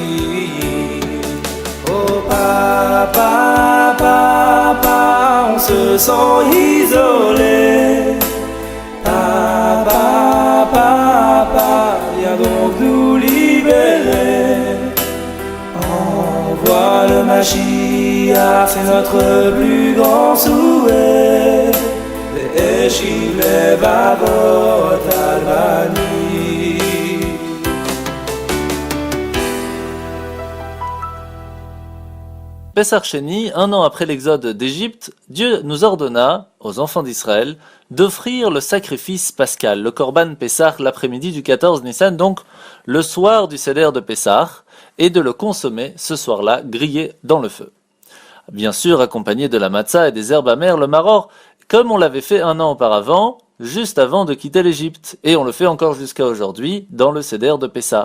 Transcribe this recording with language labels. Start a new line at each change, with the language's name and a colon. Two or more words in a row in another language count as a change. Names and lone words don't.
French: Oh papa, on se sent isolé. Papa, viens donc nous libérer. Envoie le Mashiach, c'est notre plus grand souhait.
Hebrew: והשיב לב אבות על בנים.
French: Pessar Sheni, un an après l'exode d'Égypte, Dieu nous ordonna, aux enfants d'Israël, d'offrir le sacrifice pascal, le
Hebrew: קרבן פסח,
French: l'après-midi du 14 Nissan, donc le soir du Seder de Pessah, et de le consommer ce soir-là, grillé dans le feu. Bien sûr, accompagné de la matzah et des herbes amères, le maror, comme on l'avait fait un an auparavant, juste avant de quitter l'Égypte, et on le fait encore jusqu'à aujourd'hui dans le Seder de Pessah.